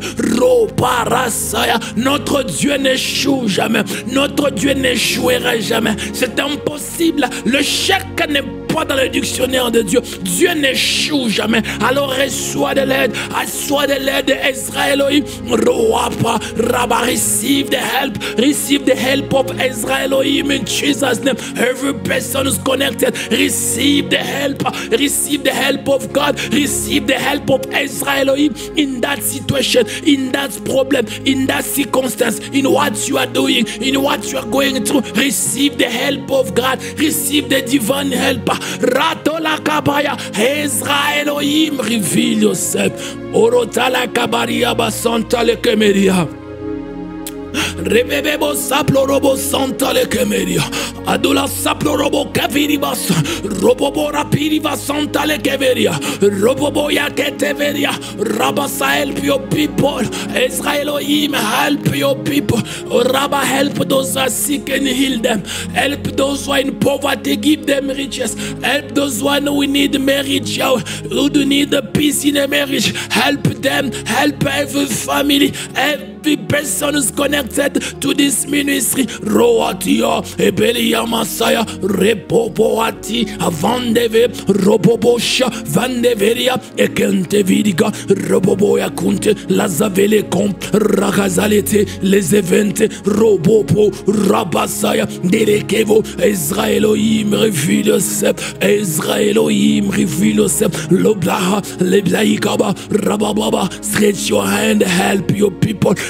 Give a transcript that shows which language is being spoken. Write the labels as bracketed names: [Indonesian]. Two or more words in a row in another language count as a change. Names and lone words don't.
[French] Roparasaya. Notre Dieu n'échoue jamais. Notre Dieu n'échouera jamais. C'est impossible. Le chèque n'est pas dans le dictionnaire de Dieu. Dieu n'échoue jamais. Alors reçois de l'aide. Reçois de l'aide d'Ezra Elohim. Roapa. Rabba. [English] Receive the help. Receive the help of Ezra Elohim in Jesus' name. Every person is connected. Receive the help. Receive the help of God. Receive the help of Ezra Elohim in that situation, in that problem, in that circumstance, in what you are doing, in what you are going through. Receive the help of God. Receive the divine help. Ratola kabaya. Ezra Elohim, reveal yourself. Orotala kabaria basanta le kemeria. Rebebebo saplo robo santa le kemeria. Adula saplo robo kaviribas. Robobo rapiriva santa le kemeria. Robobo ya keteveria. Rabasa help your people. Ezra Elohim help your people. Rabba help those who are sick and heal them. Help those who are in poverty, give them riches. Help those who need marriage, who do need the peace in a marriage. Help them. Help every family. Every person is connected to this ministry. Roatia, Ebelia Masaya, Repopoati, Avandeve, Robobosha, Vandeveria, Ekentevidiga, Roboboya Kunte, Lazavele Comp, Ragazalete, Les Evente, Robopo, Rabasaya, Derekevo, Ezra Elohim, reveal yourself, Ezra Elohim, reveal yourself, Loblaha, Leblaikaba, Rabababa, stretch your hand, help your people.